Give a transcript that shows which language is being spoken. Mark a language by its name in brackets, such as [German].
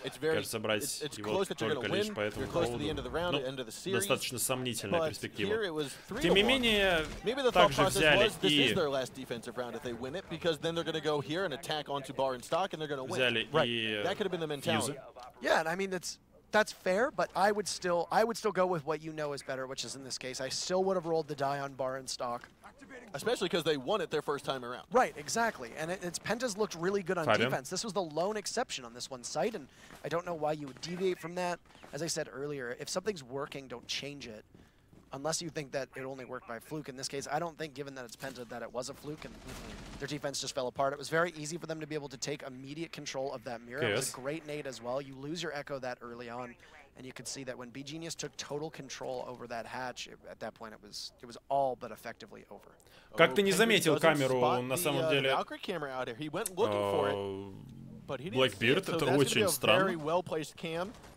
[Russian] Кажется, брать его только лишь по этому поводу. Достаточно сомнительная перспектива. Тем не менее, также взяли и фьюзы. [English] That's fair, but I would still go with what you know is better, which is in this case, I still would have rolled the die on bar and stock. Especially because they won it their first time around. Right, exactly. And PENTA's looked really good on defense. This was the lone exception on this one site, and I don't know why you would deviate from that. As I said earlier, if something's working, don't change it. Unless you think that it only worked by fluke. In this case, I don't think, given that it's PENTA, that it was a fluke, and their defense just fell apart. It was very easy for them to be able to take immediate control of that mirror. It was a great nade as well. You lose your echo that early on, and you could see that when beGenius took total control over that hatch, at that point it was all but effectively over. [Russian] Как ты не заметил камеру, на самом деле? Blackbeard, это очень странно.